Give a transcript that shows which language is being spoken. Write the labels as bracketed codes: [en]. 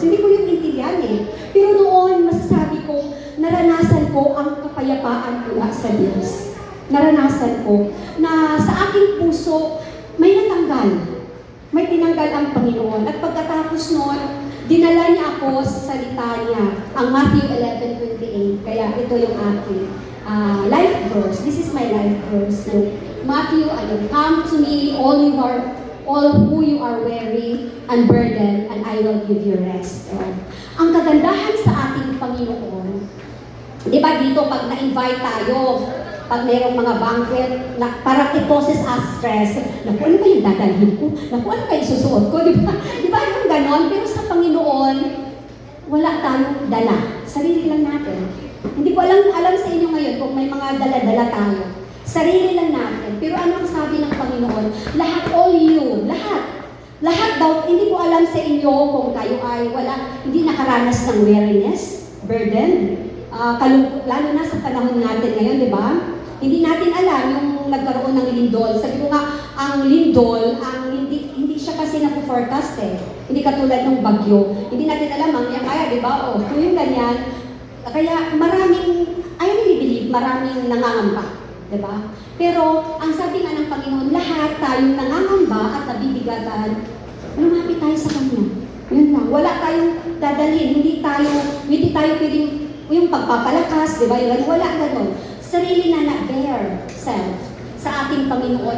[tl] Hindi ko yung intindihan eh. Pero noon, masasabi ko, naranasan ko ang kapayapaan mula sa Diyos. Naranasan ko na sa aking puso, may natanggal. May tinanggal ang Panginoon. At pagkatapos noon, dinala niya ako sa salita niya, ang Matthew 11:28. Kaya ito yung aking life verse. [en] This is my life verse. So, Matthew, come to me, all who you are weary and burdened, and I will give you rest. [tl] Ang kagandahan sa ating Panginoon, di ba dito pag na-invite tayo, pag mayroong mga banquet, na parang [en] it causes us stress. [tl] Naku, ano kayong dadalhin ko? Naku, ano kayong susuot ko? Di ba? Di ba yung ganon? Pero sa Panginoon, wala tayong dala. Sarili lang natin. Hindi ko alam sa inyo ngayon kung may mga dala-dala tayo. Sarili lang natin. Pero ano ang sabi ng Panginoon? Lahat, all you, lahat. Lahat daw, hindi ko alam sa inyo kung kayo ay hindi nakaranas ng weariness, burden, lalo na sa panahon natin ngayon, di ba? Hindi natin alam yung nagkaroon ng lindol. Sabi ko nga, ang lindol, hindi siya kasi na-forecast eh. Hindi katulad ng bagyo. Hindi natin alam, kaya di ba? Yung ganyan. Kaya [en] I really believe, [tl] maraming nangangamba. Di ba? Pero, ang sabi nga ng Panginoon, lahat tayong nangangamba at nabibigatan, lumapit tayo sa Kanya. Yun lang. Wala tayong dadalhin. Hindi tayo pwedeng yung pagpapalakas, di ba? Wala ganon. Sarili na bare self sa ating Panginoon.